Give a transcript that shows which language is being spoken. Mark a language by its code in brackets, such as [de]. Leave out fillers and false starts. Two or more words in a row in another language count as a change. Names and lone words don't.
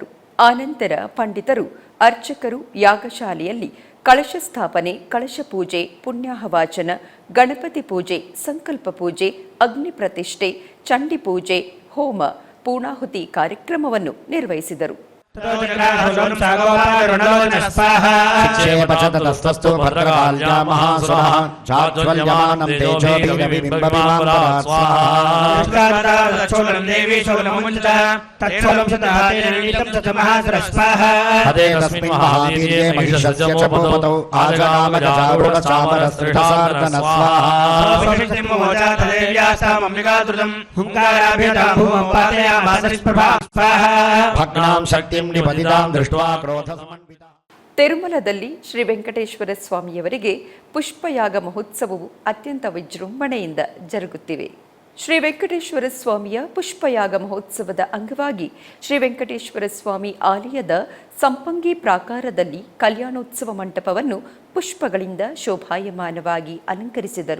[kn] ಆನಂತರ ಪಂಡಿತರು, ಅರ್ಚಕರು ಯಾಗಶಾಲೆಯಲ್ಲಿ ಕಳಶ ಸ್ಥಾಪನೆ, ಕಳಶ ಪೂಜೆ, ಪುಣ್ಯಾಹವಾಚನ, ಗಣಪತಿ ಪೂಜೆ, ಸಂಕಲ್ಪ ಪೂಜೆ, ಅಗ್ನಿ ಪ್ರತಿಷ್ಠೆ, ಚಂಡಿ ಪೂಜೆ, ಹೋಮ, ಪೂರ್ಣಾಹುತಿ ಕಾರ್ಯಕ್ರಮವನ್ನು ನಿರ್ವಹಿಸಿದರು. [sa] शिक्षेपचतस्तस्तु भद्रकाल्या महासुरः चाज्वल्यमानं तेजोभिरविबिम्बविमान्तरात् स्वाहा हदे तस्मिन् महावीर्ये महिषस्य च भूपतौ आजनामगजारुढचामरस्त्रिधार्दन स्वाहा भग्नां शक्तिं निपतितां दृष्ट्वा क्रोधसमन्विता. [kn] ತಿರುಮಲದಲ್ಲಿ ಶ್ರೀ ವೆಂಕಟೇಶ್ವರ ಸ್ವಾಮಿಯವರಿಗೆ ಪುಷ್ಪಯಾಗ ಮಹೋತ್ಸವವು ಅತ್ಯಂತ ವಿಜೃಂಭಣೆಯಿಂದ ಜರುಗುತ್ತಿವೆ. ಶ್ರೀ ವೆಂಕಟೇಶ್ವರ ಸ್ವಾಮಿಯ ಪುಷ್ಪಯಾಗ ಮಹೋತ್ಸವದ ಅಂಗವಾಗಿ ಶ್ರೀ ವೆಂಕಟೇಶ್ವರ ಸ್ವಾಮಿ ಆಲಯದ ಸಂಪಂಗಿ ಪ್ರಾಕಾರದಲ್ಲಿ ಕಲ್ಯಾಣೋತ್ಸವ ಮಂಟಪವನ್ನು ಪುಷ್ಪಗಳಿಂದ ಶೋಭಾಯಮಾನವಾಗಿ ಅಲಂಕರಿಸಿದರು.